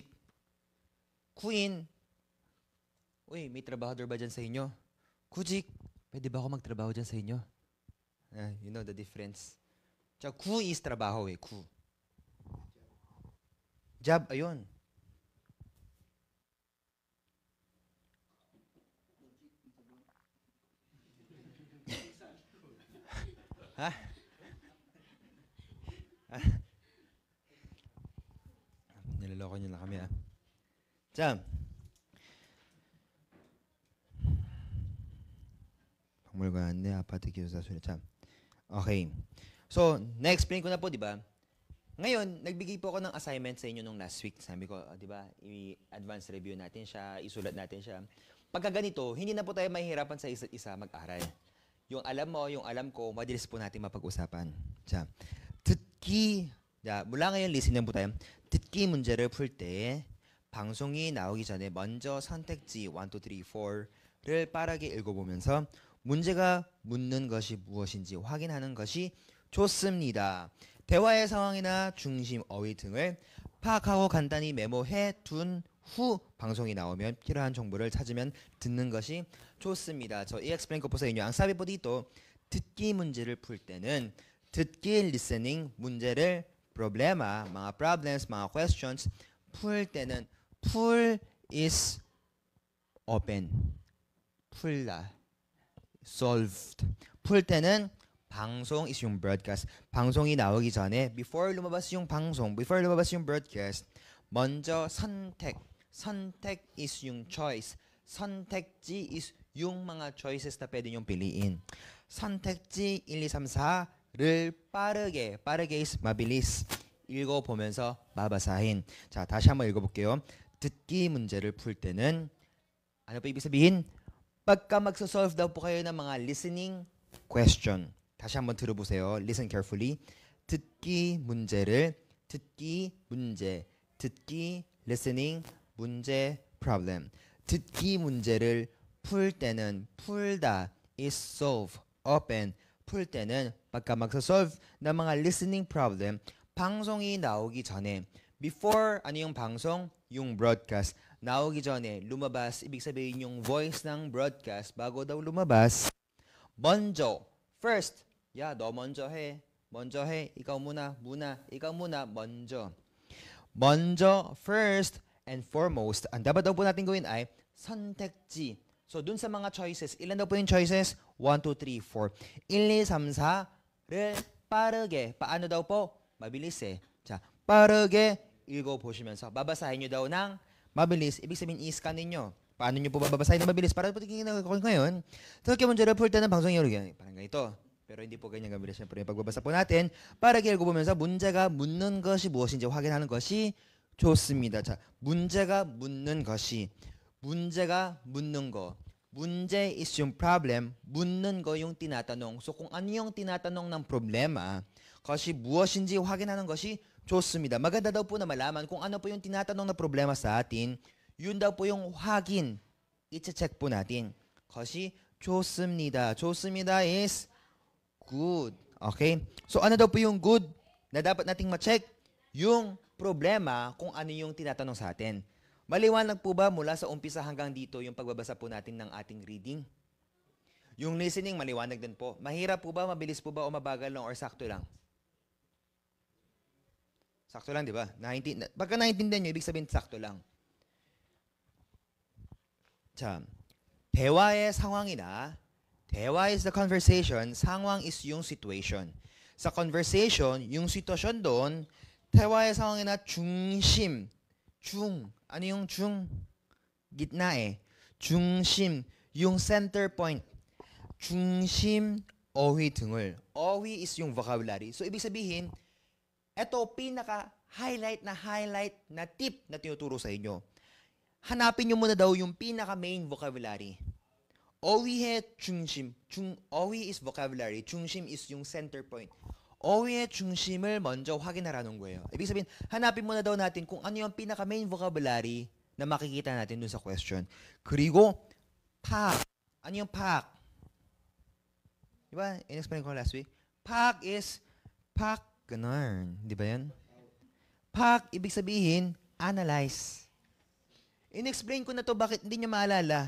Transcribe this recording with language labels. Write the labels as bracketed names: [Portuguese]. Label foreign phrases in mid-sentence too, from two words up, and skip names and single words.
[Korean] 구인, [Filipino] uy, may trabahador ba dyan sa inyo? 구직, pwede ba ako magtrabaho dyan sa inyo? [English] You know the difference. [Filipino] Tsaka 구 is trabaho 구. Job, ayun. Ha? Niloloko niyo na kami [Korean] 자, 박물관 안내, 아파트 기숙사 수리. 자, [English] okay. [Filipino] So, na-explain ko na po, di ba? Ngayon, nagbigay po ako ng assignment sa inyo nung last week. Sabi ko, di ba, i-advance review natin siya, isulat natin siya. Pagka ganito, hindi na po tayo mahihirapan sa isa't isa mag-aral. Yung alam mo, yung alam ko, madalis po natin mapag-usapan. [Korean] 자, 듣기, 자, [Filipino] mula ngayon, listening po tayo. [Korean] 듣기 문제를 풀 때, 방송이 나오기 전에 먼저 선택지 1, 2, 3, 4를 빠르게 읽어보면서 문제가 묻는 것이 무엇인지 확인하는 것이 좋습니다. 대화의 상황이나 중심, 어휘 등을 파악하고 간단히 메모해 둔 후 방송이 나오면 필요한 정보를 찾으면 듣는 것이 좋습니다. [Filipino] 저 i-explain ko po sa inyo. Ang sabi po dito, [Korean] 듣기 문제를 풀 때는 듣기 listening 문제를 [Filipino] problema, mga problems, mga questions [Korean] 풀 때는 풀 [English] is open. [Korean] 풀다. solved. 풀 때는 방송 [Filipino] is yung broadcast. [Korean] 방송이 나오기 전에 [Filipino] before lumabas yung 방송, before lumabas yung broadcast, [Korean] 먼저 선택. [Filipino] 선택 is yung choice. 선택지 is yung mga choices na pwede nyong piliin. [Korean] 선택지 1, 2, 3, 4를 빠르게 [Filipino] is mabilis. [Korean] 읽어보면서 마바사hin. 자, 다시 한번 읽어볼게요. 듣기 문제를 풀 때는 [Filipino] ano po ibig sabihin? Pagka magsosolve daw po kayo ng mga listening question. [Korean] 다시 한번 들어보세요. [English] Listen carefully. [Korean] 듣기 문제를 듣기 문제 듣기 listening 문제 problem. 듣기 문제를 풀 때는 풀다 [English] is solve open. [Korean] 풀 때는 [Filipino] pagka magsosolve ng mga listening problem [Korean] 방송이 나오기 전에 [Filipino] before ano yung 방송? Yung broadcast. [Korean] 나오기 전에 [Filipino] lumabas ibig sabihin yung voice ng broadcast bago daw lumabas 먼저 first [Korean] 너 먼저 해 [Filipino] ikaw muna ikaw muna 먼저 [English] first and foremost [Filipino] ang dapat daw po natin gawin ay 선택지. So dun sa mga choices ilan daw po yung choices? 1, 2, 3, 4 1, 2, 3, [Korean] 4를 빠르게 [Filipino] paano daw po? mabilis 자 [Korean] 빠르게 읽어보시면서 [Filipino] babasahin nyo daw ng mabilis. ibig sabihin i-scan ninyo. paano nyo po babasahin ng mabilis? para po tingin ko ngayon. [Korean] 듣기 문제를 풀 때는 방송이 오르게 [Filipino] parang ganito. Pero hindi po ganyan gamitin. Siyempre, yung pagbabasa po natin, [Korean] 빠르게 읽어보면서 문제가 묻는 것이 무엇인지 확인하는 것이 좋습니다. 자, 문제가 묻는 것이, 문제가 묻는 거. [Filipino] 문제 is yung problem, [Korean] 묻는 거 [Filipino] yung tinatanong. So kung ano yung tinatanong ng problema, kasi [Korean] 무엇인지 확인하는 것이 좋습니다. [Filipino] Maganda daw po na malaman kung ano po yung tinatanong na problema sa atin, yun daw po yung 확인, i-check po natin. Kasi 좋습니다. 좋습니다 [English] is good. [Filipino] Okay? So ano daw po yung good na dapat nating ma-check? Yung problema kung ano yung tinatanong sa atin. Maliwanag po ba mula sa umpisa hanggang dito yung pagbabasa po natin ng ating reading? Yung listening, maliwanag din po. Mahirap po ba, mabilis po ba, o mabagal lang, or sakto lang? Sakto lang, di ba? Pagka naintindihan nyo, ibig sabihin sakto lang. [Korean] 자, 대화의 상황이나 대화 [English] is the conversation, [Korean] 상황 [Filipino] is yung situation. Sa conversation, yung sitwasyon doon, [Korean] 대화의 상황이나 중심, [Filipino] ano yung 중? Gitna eh. 중심, yung center point. [Korean] 중심, 어휘 등을. 어휘 [Filipino] is yung vocabulary. So, ibig sabihin, ito, pinaka-highlight na tip na tinuturo sa inyo. Hanapin nyo muna daw yung pinaka-main vocabulary. [Korean] 어휘의 중심. 어휘 [English] is vocabulary. [Filipino] 중심 is yung center point. [Korean] 어휘의 중심을 먼저 확인하라는 거예요. [Filipino] ibig sabihin, hanapin muna daw natin kung ano yung pinaka-main vocabulary na makikita natin dun sa question. [Korean] 그리고 팍. [Filipino] Ano yung 팍? Diba? In-explain ko last week. 팍 is ganun. Di ba yan? 팍, ibig sabihin, analyze. In-explain ko na to, bakit hindi niya maalala?